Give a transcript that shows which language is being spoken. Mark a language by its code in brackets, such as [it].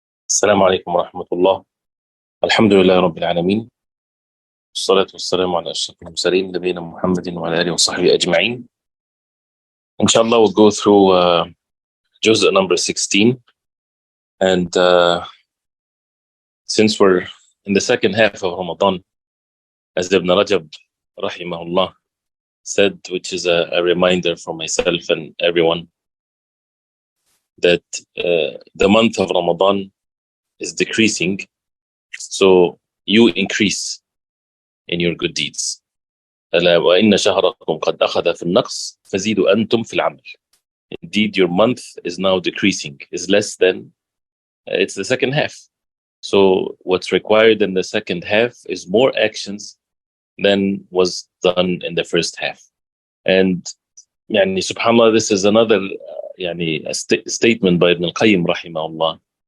[ar] السلام عليكم ورحمة الله. الحمد لله رب العالمين، والصلاة والسلام على أشرف المرسلين نبينا محمد وعلى آله وصحبه أجمعين. [en] Inshallah, we'll go through juz number 16. And since we're in the second half of Ramadan, as Ibn Rajab, rahimahullah, said, which is a reminder for myself and everyone, that the month of Ramadan is decreasing, so you increase in your good deeds. [ar] ألا وإن شهركم قد أخذ في النقص فزيدوا أنتم في العمل. [en] Indeed, your month is now decreasing, is less than it's the second half. So what's required in the second half is more actions than was done in the first half. And يعني subhanallah, this is another statement by Ibn al-Qayyim rahimahullah.